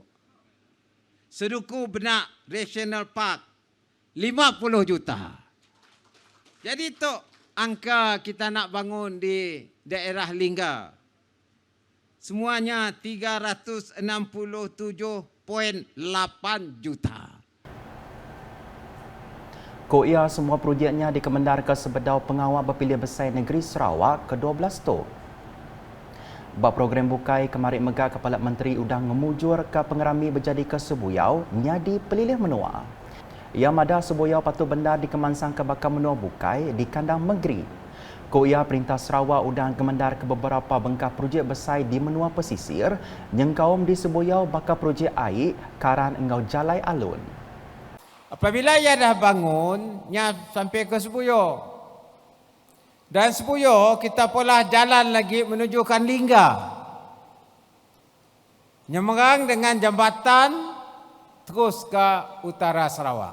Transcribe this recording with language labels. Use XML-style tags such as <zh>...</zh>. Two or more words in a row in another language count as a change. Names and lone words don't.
<ms>Seduku Benak Regional Park 50 juta. Jadi tu angka kita nak bangun di daerah Lingga. Semuanya 367.8 juta.</ms> <iba>Ko ia semua projeknya dikemendar ke Sebedau Pengawal Berpilihan Besar Negeri Sarawak ke-12 tu. Bab program bukai kemarin megah Kepala Menteri udang memujur ke pengerami berjadi ke Sebuyau nyadi pelilih menua. Ia madah Sebuyau patut bendar dikemansang ke bakal menua bukai di kandang Megeri. Ko ia Perintah Sarawak udang kemendar ke beberapa bengkah projek besar di menua pesisir nyengkaum di Sebuyau bakal projek air karan engau jalai alun.</iba> <ms>Apabila ia dah bangun, nya sampai ke Sebuyau. Dan Sebuyau kita pola jalan lagi menujukan Lingga. Nyemerang dengan jambatan terus ke utara Sarawak.</ms>